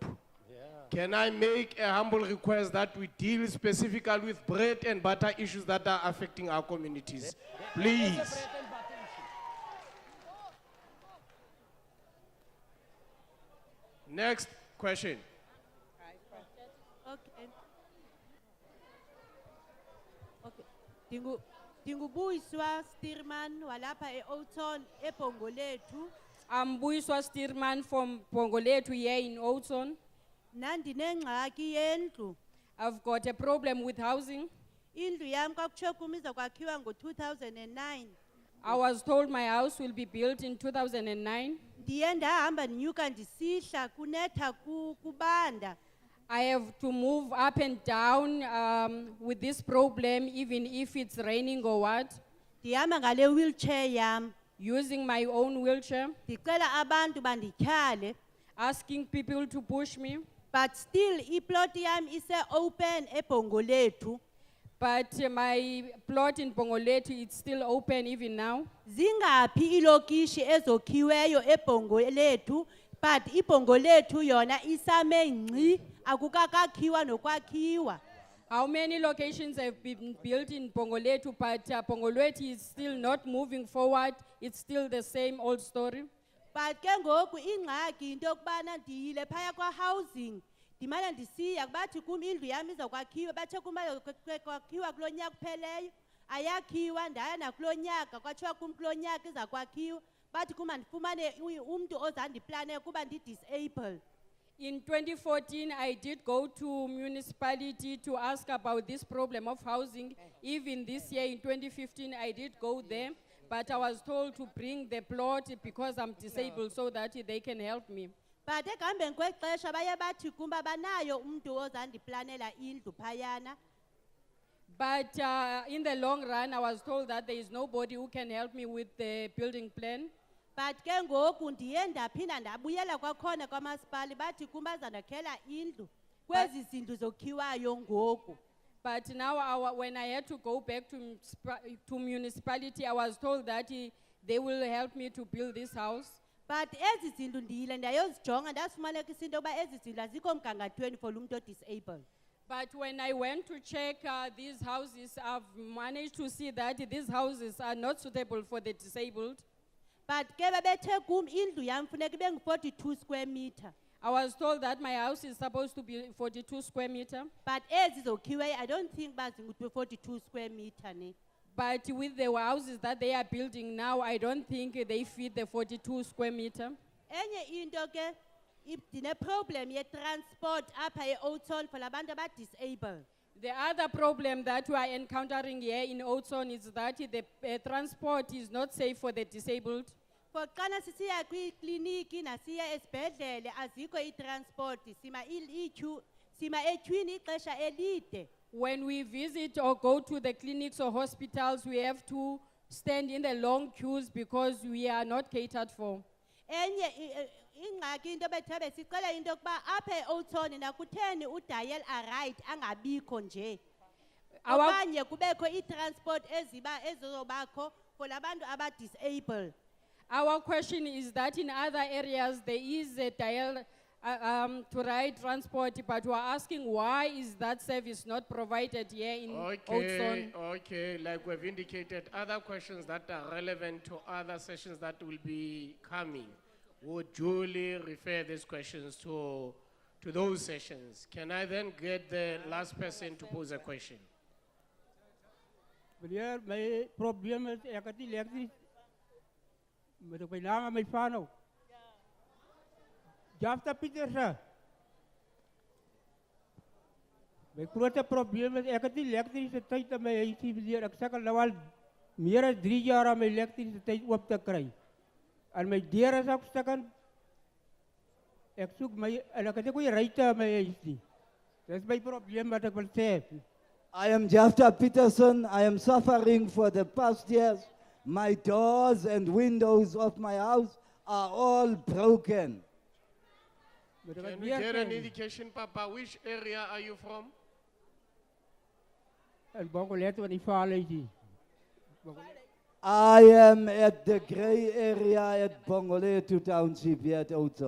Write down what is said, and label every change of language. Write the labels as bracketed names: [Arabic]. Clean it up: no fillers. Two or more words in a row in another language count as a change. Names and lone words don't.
[English] Can I make a humble request that we deal specifically with bread and butter issues that are affecting our communities? Please. Next question. Okay. Okay. [Xhosa] Ndingubuyiswa Stearman walapha eOudtshoorn eBongolethu. [English] I'm Buyiswa Stearman from Bongolethu here in Oudtshoorn. [Xhosa] Nandinengxaki yendlu. [English] I've got a problem with housing. [Xhosa] Indlu yami kwakutsho kum izokwakhiwa ngo-2009. [English] I was told my house will be built in 2009. [Xhosa] Ndiye ndahamba ndinyuka ndisihla kunetha kubanda. [English] I have to move up and down with this problem, even if it's raining or what. [Xhosa] Ndihamba ngale wheelchair yam. [English] Using my own wheelchair. [Xhosa] Ndicela abantu bandityhale. [English] Asking people to push me. But still, [Xhosa] iplot yam ise open eBongolethu. [English] But my plot in Bongolethu, it's still open even now. [Xhosa] Zingaphi ilokishi ezokhiweyo eBongolethu, but iBongolethu yona isame ngci akukakakhiwa nokwakhiwa. [English] How many locations have been built in Bongolethu, but Bongolethu is still not moving forward. It's still the same old story. [Xhosa] But ke ngoku ingxaki into yokubana ndiyile phaya kwa-housing ndimane ndisiya bathi kum indlu yam izokwakhiwa bathe kum kwakhiwa kulo nyaka kupheleyo ayakhiwa ndaya nakulo nyaka kwathiwa kum kulo nyaka iza kwakhiwa bathi kum andifumane umntu ozandiplanela kuba ndi-disabled. [English] In 2014, I did go to municipality to ask about this problem of housing. Even this year, in 2015, I did go there, but I was told to bring the plot because I'm disabled so that they can help me. [Xhosa] But ekuhambeni kwexesha baye bathi kum uba banayo umntu ozandiplanela indlu phayana. [English] But in the long run, I was told that there is nobody who can help me with the building plan. [Xhosa] But ke ngoku ndiye ndaphinda ndabuyela kwakhona kwamasipala bathi kum bazandakhela indlu kwezi zindlu zokhiwayo ngoku. [English] But now when I had to go back to municipality, I was told that they will help me to build this house. [Xhosa] But ezi zindlu ndiyile ndayozijonga ndasifumanekisa into yoba ezi zindlu azikho mgangathweni for lo mntu odisabled. [English] But when I went to check these houses, I've managed to see that these houses are not suitable for the disabled. [Xhosa] But ke babethe kum indlu yam funeka ibe ngu-42 [English] square meter. I was told that my house is supposed to be 42 square meter. [Xhosa] But ezi zokhiweyo [English] I don't think [Xhosa] bazingu-42 [English] square meter [Xhosa] ne. [English] But with the houses that they are building now, I don't think they fit the 42 square meter. [Xhosa] Enye into ke ndine problem ye-transport apha e-Oudtshoorn for labantu aba-disabled. [English] The other problem that we are encountering here in Oudtshoorn is that the transport is not safe for the disabled. [Xhosa] For xana sisiya kwikliniki nasiya esibhedlele azikho i-transport sima etyhwini ixesha elide. [English] When we visit or go to the clinics or hospitals, we have to stand in the long queues because we are not catered for. [Xhosa] Enye ingxaki into bethe sicela into yokuba apha e-Oudtshoorn nakutheni udial arright angabikho nje. Okanye kubekho i-transport ezizobakho for labantu aba-disabled. [English] Our question is that in other areas there is a dial to ride transport, but we're asking why is that service not provided here in Oudtshoorn? Okay, like we've indicated, other questions that are relevant to other sessions that will be coming. We'll duly refer these questions to those sessions. Can I then get the last person to pose a question? [Afrikaans] Meneer, my probleem is ek het nie elektries met op my naam en my panel. Jafta Pieterse. My grote probleem is ek het nie elektrisiteit in my huisie meneer. Ek sukkel nou al meer as 3 jaar om my elektrisiteit oop te kry. En my deur is ook stukkend. Ek soek my en ek het nie goeie ruimte in my huis nie. Dis my probleem wat ek wil sê. [English] I am Jafta Peterson. I am suffering for the past years. My doors and windows of my house are all broken. Can we get an indication, Papa? Which area are you from? I am at the grey area at Bongoletu Township here at Oudtshoorn.